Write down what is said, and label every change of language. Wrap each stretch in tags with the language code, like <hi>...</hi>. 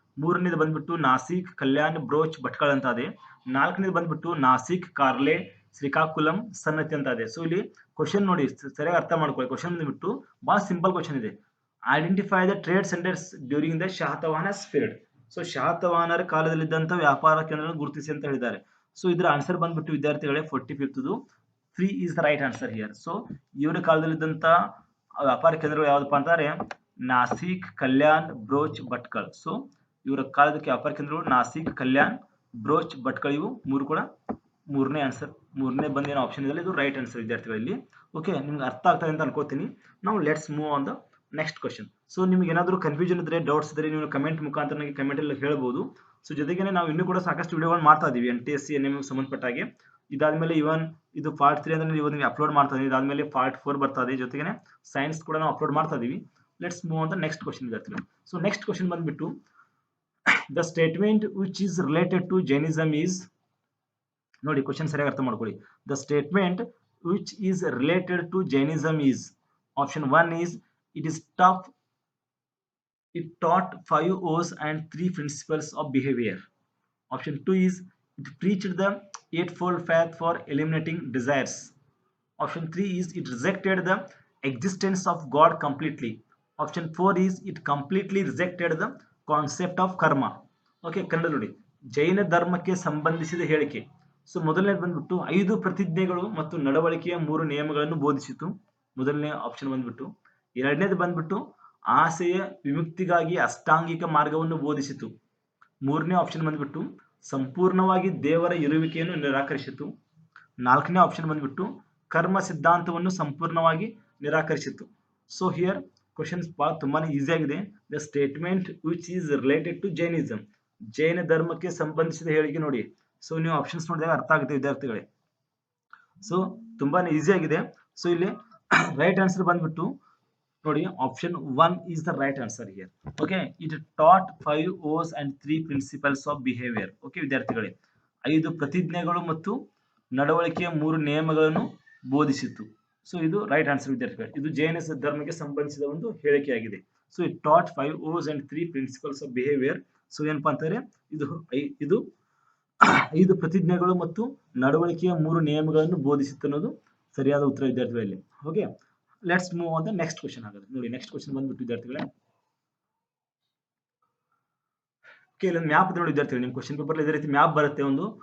<kn>ಮೂರನೇದು ಬಂದ್ಬಿಟ್ಟು ನಾಸಿಕ್, ಕಲ್ಯಾಣ್, ಬ್ರೋಚ್, ಭಟ್ಕಳ್ ಅಂತ ಇದೆ. ನಾಲ್ಕನೇದು ಬಂದ್ಬಿಟ್ಟು ನಾಸಿಕ್, ಕಾರ್ಲೆ, ಶ್ರೀಕಾಕುಲಂ, ಸನ್ನತಿ ಅಂತ ಇದೆ. ಸೊ ಇಲ್ಲಿ ಕ್ವಶನ್ ನೋಡಿ ಸರಿಯಾಗಿ ಅರ್ಥ ಮಾಡ್ಕೊಳ್ಳಿ.</kn> <en>question</en> <kn>ಬಂದ್ಬಿಟ್ಟು ಬಹಳ</kn> <en>simple question</en> <kn>ಇದೆ.</kn> <en>Identify the trade centres during the Satavahanas period.</en> <kn>So ಶಾತವಾಹನರ ಕಾಲದಲ್ಲಿದ್ದಂತ ವ್ಯಾಪಾರ ಕೇಂದ್ರಗಳನ್ನು ಗುರುತಿಸಿ ಅಂತ ಹೇಳಿದ್ದಾರೆ. ಸೊ ಇದರ ಆನ್ಸರ್ ಬಂದ್ಬಿಟ್ಟು ವಿದ್ಯಾರ್ಥಿಗಳೇ</kn> <en>45th 3 is the right answer here.</en> <kn>So ಇವರ ಕಾಲದಲ್ಲಿದ್ದಂತ ವ್ಯಾಪಾರ ಕೇಂದ್ರಗಳು ಯಾವ್ದಪ್ಪ ಅಂತಾರೆ? ನಾಸಿಕ್, ಕಲ್ಯಾಣ್, ಬ್ರೋಚ್, ಭಟ್ಕಳ್. ಸೊ ಇವರ ಕಾಲದ ವ್ಯಾಪಾರ ಕೇಂದ್ರಗಳು ನಾಸಿಕ್, ಕಲ್ಯಾಣ್, ಬ್ರೋಚ್, ಭಟ್ಕಳ್. ಇವು ಮೂರು ಕೂಡ ಮೂರನೇ ಆನ್ಸರ್, ಮೂರನೇ ಬಂದೇನೋ ಆಪ್ಷನ್ ಇದೆ, ಇದು ರೈಟ್ ಆನ್ಸರ್ ವಿದ್ಯಾರ್ಥಿಗಳಲ್ಲಿ. ಓಕೆ, ನಿಮ್ಗೆ ಅರ್ಥ ಆಗ್ತದೆ ಅಂತ ಅನ್ಕೋತೀನಿ. ನಾವು let's</kn> <en>Move on the next question.</en> <kn>So ನಿಮ್ಗೆ ಏನಾದರೂ ಕನ್ಫ್ಯೂಷನ್ ಇದ್ರೆ, ಡೌಟ್ಸ್ ಇದ್ರೆ ನೀವು ಕಮೆಂಟ್ ಮುಖಾಂತರ ನನಗೆ ಕಮೆಂಟ್ ಅಲ್ಲಿ ಹೇಳ್ಬೋದು. ಸೊ ಜೊತೆಗೆ ನಾವು ಇನ್ನೂ ಕೂಡ ಸಾಕಷ್ಟು ವಿಡಿಯೋಗಳನ್ನು ಮಾಡ್ತಾ ಇದೀವಿ NTSC NMM ಸಂಬಂಧಪಟ್ಟ ಹಾಗೆ. ಇದಾದ್ಮೇಲೆ ಇವನ್ ಇದು ಪಾರ್ಟ್ 3 ಅಂದ್ರೆ ಇವತ್ತು ನಿಮಗೆ ಅಪ್ಲೋಡ್ ಮಾಡ್ತಾ ಇದೀನಿ. ಇದಾದ್ಮೇಲೆ ಪಾರ್ಟ್ 4 ಬರ್ತಾ ಇದೆ, ಜೊತೆಗೆ ಸೈನ್ಸ್ ಕೂಡ ನಾವು ಅಪ್ಲೋಡ್ ಮಾಡ್ತಾ ಇದೀವಿ.</kn> <en>Let's move on the next question ವಿದ್ಯಾರ್ಥಿಗಳು. So next question ಬಂದ್ಬಿಟ್ಟು the statement which is related to Jainism is,</en> <kn>ನೋಡಿ ಕ್ವಶನ್ ಸರಿಯಾಗಿ ಅರ್ಥ ಮಾಡ್ಕೊಳ್ಳಿ.</kn> <en>The statement which is related to Jainism is, option 1 is it is tough, it taught 5 O's and 3 principles of behavior. Option 2 is it preached the eightfold path for eliminating desires. Option 3 is it rejected the existence of God completely. Option 4 is it completely rejected the concept of karma.</en> <kn>Okay, Kannada ನೋಡಿ, ಜೈನ ಧರ್ಮಕ್ಕೆ ಸಂಬಂಧಿಸಿದ ಹೇಳಿಕೆ. So ಮೊದಲನೇದು ಬಂದ್ಬಿಟ್ಟು 5 ಪ್ರತಿಜ್ಞೆಗಳು ಮತ್ತು ನಡವಳಿಕೆಯ 3 ನಿಯಮಗಳನ್ನು ಬೋಧಿಸಿತು. ಮೊದಲನೇ ಆಪ್ಷನ್ ಬಂದ್ಬಿಟ್ಟು. ಎರಡನೇದು ಬಂದ್ಬಿಟ್ಟು ಆಸೆಯ ವಿಮುಕ್ತಿಗಾಗಿ ಅಷ್ಟಾಂಗಿಕ ಮಾರ್ಗವನ್ನು ಬೋಧಿಸಿತು. ಮೂರನೇ ಆಪ್ಷನ್ ಬಂದ್ಬಿಟ್ಟು ಸಂಪೂರ್ಣವಾಗಿ ದೇವರ ಇರುವಿಕೆಯನ್ನು ನಿರಾಕರಿಸಿತು. ನಾಲ್ಕನೇ ಆಪ್ಷನ್ ಬಂದ್ಬಿಟ್ಟು ಕರ್ಮ ಸಿದ್ಧಾಂತವನ್ನು ಸಂಪೂರ್ಣವಾಗಿ ನಿರಾಕರಿಸಿತು.</kn> <en>so here questions</en> <kn>ತುಂಬಾನೇ ಈಸಿ ಆಗಿದೆ.</kn> <en>the statement which is related to Jainism,</en> <kn>ಜೈನ ಧರ್ಮಕ್ಕೆ ಸಂಬಂಧಿಸಿದ ಹೇಳಿಕೆ ನೋಡಿ. ಸೊ ನೀವು ಆಪ್ಷನ್ಸ್ ನೋಡಿದಾಗ ಅರ್ಥ ಆಗುತ್ತೆ ವಿದ್ಯಾರ್ಥಿಗಳೇ. ಸೊ ತುಂಬಾನೇ ಈಸಿ ಆಗಿದೆ. ಸೊ ಇಲ್ಲಿ ರೈಟ್ ಆನ್ಸರ್ ಬಂದ್ಬಿಟ್ಟು ನೋಡಿ,</kn> <en>Option 1 is the right answer here. Okay, it taught 5 O's and 3 principles of behavior. Okay</en> <kn>ವಿದ್ಯಾರ್ಥಿಗಳೇ, 5 ಪ್ರತಿಜ್ಞೆಗಳು ಮತ್ತು ನಡವಳಿಕೆಯ 3 ನಿಯಮಗಳನ್ನು ಬೋಧಿಸಿತು. ಸೊ ಇದು ರೈಟ್ ಆನ್ಸರ್ ವಿದ್ಯಾರ್ಥಿಗಳೇ. ಇದು ಜೈನ ಧರ್ಮಕ್ಕೆ ಸಂಬಂಧಿಸಿದ ಒಂದು ಹೇಳಿಕೆಯಾಗಿದೆ.</kn> <en>So it taught 5 O's and 3 principles of behavior.</en> <kn>So ಏನಪ್ಪಾ ಅಂತಾರೆ, ಇದು 5 ಪ್ರತಿಜ್ಞೆಗಳು ಮತ್ತು ನಡವಳಿಕೆಯ 3 ನಿಯಮಗಳನ್ನು ಬೋಧಿಸಿತು ಅನ್ನೋದು ಸರಿಯಾದ ಉತ್ತರ ವಿದ್ಯಾರ್ಥಿಗಳಲ್ಲಿ.</kn> <en>Okay, let's move on the next question.</en> <kn>ಹಾಗಾದ್ರೆ ನೋಡಿ, ನೆಕ್ಸ್ಟ್ ಕ್ವಶನ್ ಬಂದ್ಬಿಟ್ಟು ವಿದ್ಯಾರ್ಥಿಗಳೇ, ಇಲ್ಲೊಂದು ಮ್ಯಾಪ್ ನೋಡಿ ವಿದ್ಯಾರ್ಥಿಗಳು, ನಿಮ್ಮ ಕ್ವಶನ್ ಪೇಪರ್ ಇದೇ ರೀತಿ ಮ್ಯಾಪ್ ಬರುತ್ತೆ ಒಂದು.</kn>